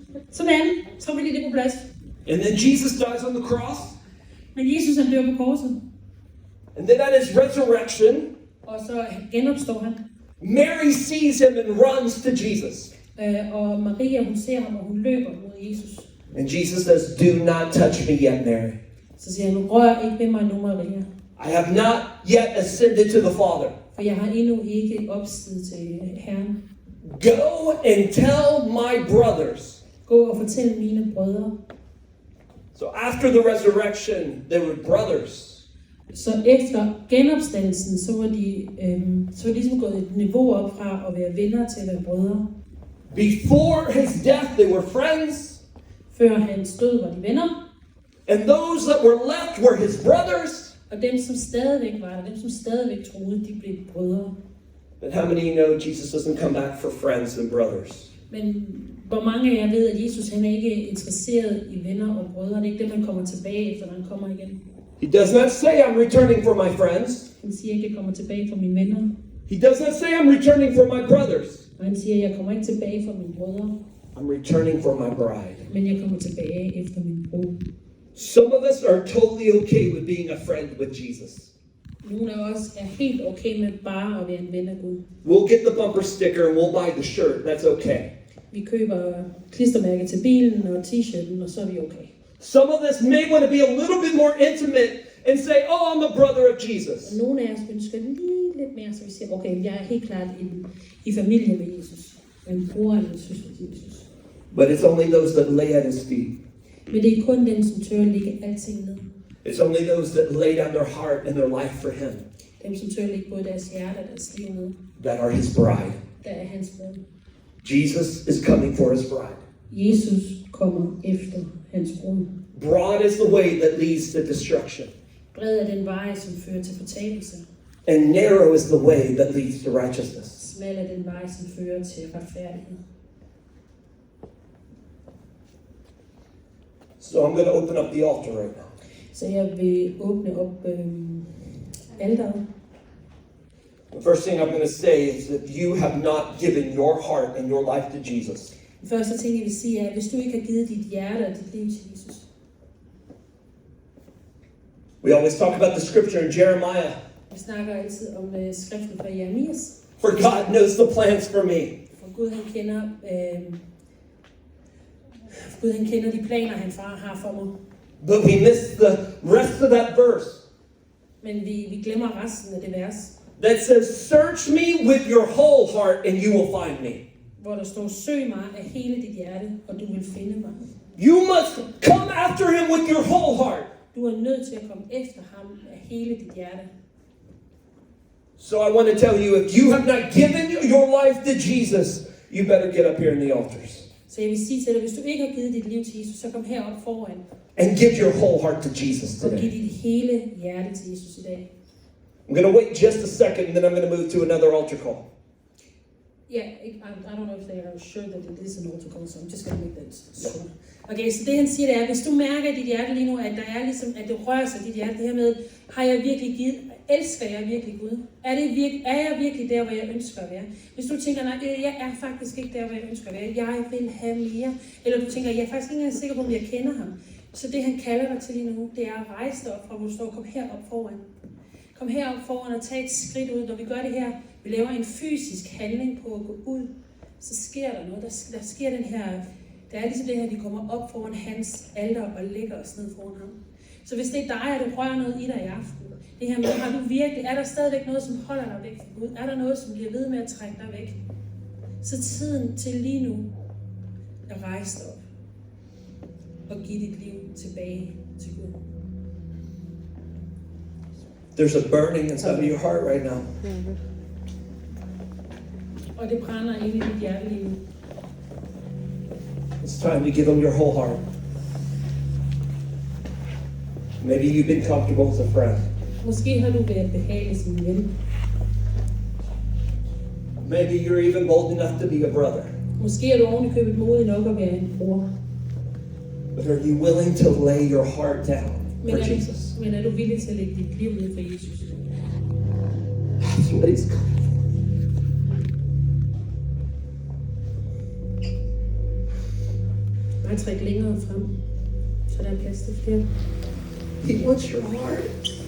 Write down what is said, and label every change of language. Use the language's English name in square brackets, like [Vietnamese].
[Danish] Sådan, så vil det på plads. [English] And then Jesus dies on the cross. [Danish] Men Jesus han dør på korset, [English] And then at his resurrection, [Danish] og så genopstår han. [English] Mary sees him and runs to Jesus. [Danish] Og Maria, hun ser ham, og hun løber mod Jesus. [English] And Jesus says, do not touch me yet, Mary. [Danish] Så siger han, rør ikke ved mig nu, Maria. [English] I have not yet ascended to the Father. [Danish] For jeg har endnu ikke opstiget til Herren. [English] Go and tell my brothers. [Danish] Gå og fortæl mine brødre. [English] So after the resurrection, they were brothers. [Danish] Så efter genopstandelsen, så var de ligesom gået et niveau op fra at være venner til at være brødre. [English] Before his death, they were friends. [Danish] Før hans død var de venner. [English] And those that were left were his brothers. [Danish] Og dem, som stadigvæk var der, dem, som stadigvæk troede, de blev brødre. [English] But how many know Jesus doesn't come back for friends and brothers? [Danish] Men hvor mange af jer ved, at Jesus han er ikke interesseret i venner og brødre? Det er ikke det, man kommer tilbage efter, når han kommer igen. [English] He does not say, I'm returning for my friends. [Danish] Han siger ikke, at jeg kommer tilbage for mine venner. [English] He does not say, I'm returning for my brothers. [Danish] Og han siger, at jeg kommer ikke tilbage for mine brødre, [English] I'm returning for my bride. [Danish] men jeg kommer tilbage efter min brud. [English] Some of us are totally okay with being a friend with Jesus. [Danish] Nogle af os er helt okay med bare at være en ven af Gud. [English] We'll get the bumper sticker and we'll buy the shirt. That's okay. [Danish] Vi køber klistermærker til bilen og t-shirten, og så er vi okay. [English] Some of us may want to be a little bit more intimate and say, oh, I'm a brother of Jesus. [Danish] Og nogle af os ønsker lige lidt mere, så vi siger, okay, jeg er helt klart i familie med Jesus. En bror eller en søster til Jesus. [English] But it's only those that lay at his feet. [Danish] Men det er kun dem, som tør at lægge alting ned. [English] It's only those that lay down their heart and their life for him [Danish] Dem, som tør at lægge både deres hjerte og deres liv ned. [English] that are his bride. [Danish] Der er hans brud. [English] Jesus is coming for his bride. [Danish] Jesus kommer efter hans brud. [English] Broad is the way that leads to destruction, [Danish] Bred er den vej, som fører til fortabelse. [English] and narrow is the way that leads to righteousness. [Danish] Smal er den vej, som fører til retfærdighed. [English] So I'm going to open up the altar right now. [Danish] Så jeg vil åbne op alteret. [English] The first thing I'm going to say is that you have not given your heart and your life to Jesus. [Danish] Den første ting, jeg vil sige, er, at hvis du ikke har givet dit hjerte og dit liv til Jesus. [English] We always talk about the scripture in Jeremiah. [Danish] Vi snakker altid om skriften fra Jeremias. [English] For God knows the plans for me. [Danish] For Gud han kender de planer, han har for mig. [English] But we miss the rest of that verse [Danish] Men vi glemmer resten af det vers, [English] that says, search me with your whole heart and you will find me. [Danish] hvor der står, søg mig af hele dit hjerte, og du vil finde mig. [English] You must come after him with your whole heart. [Danish] Du er nødt til at komme efter ham af hele dit hjerte. [English] So I want to tell you, if you have not given your life to Jesus, you better get up here in the altars. [Danish] Så jeg vil sige til dig, hvis du ikke har givet dit liv til Jesus, så kom herop foran. [English] And give your whole heart to Jesus [Danish] Og giv [English] today. [Danish] dit hele hjerte til Jesus i dag. [English] I'm going to wait just a second, and then I'm going to move to another altar call. Yeah, I don't know if they are sure that it is an altar call, so I'm just going to make that sure. [Danish] Okay, så det han siger, det er, hvis du mærker i dit hjerte lige nu, at der er ligesom, at det rører sig i dit hjerte, det her med, har jeg virkelig givet, elsker jeg virkelig Gud? Er jeg virkelig der, hvor jeg ønsker at være? Hvis du tænker, nej, jeg er faktisk ikke der, hvor jeg ønsker at være, jeg vil have mere, eller du tænker, jeg er faktisk ikke engang sikker på, om jeg kender ham, så det han kalder dig til lige nu, det er at rejse dig op fra, hvor du står, kom herop foran. Kom herop foran og tag et skridt ud. Når vi gør det her, vi laver en fysisk handling på at gå ud, så sker der noget. Der sker den her, det er ligesom det her, vi kommer op foran hans alter og lægger os ned foran ham. Så hvis det er dig, og du rører noget i dig i aften, det her med, har du virkelig, er der stadigvæk noget, som holder dig væk fra Gud? Er der noget, som bliver ved med at trække dig væk? Så tiden til lige nu at rejse dig op og give dit liv tilbage til Gud. [English] There's a burning inside of your heart right now. [Danish] Og det brænder ind i dit hjerte lige nu. [English] It's time to give him your whole heart. Maybe you've been comfortable as a friend. [Danish] Måske har du været behagelig som en ven. [English] Maybe you're even bold enough to be a brother. [Danish] Måske er du ovenikøbet modig nok at være en bror. [English] But are you willing to lay your heart down for Jesus? [Danish] Men er du villig til at lægge dit liv ned for Jesus? [English] That's what he's calling. [Danish] Bare træk længere frem, så der er plads til flere. [English] He wants your heart.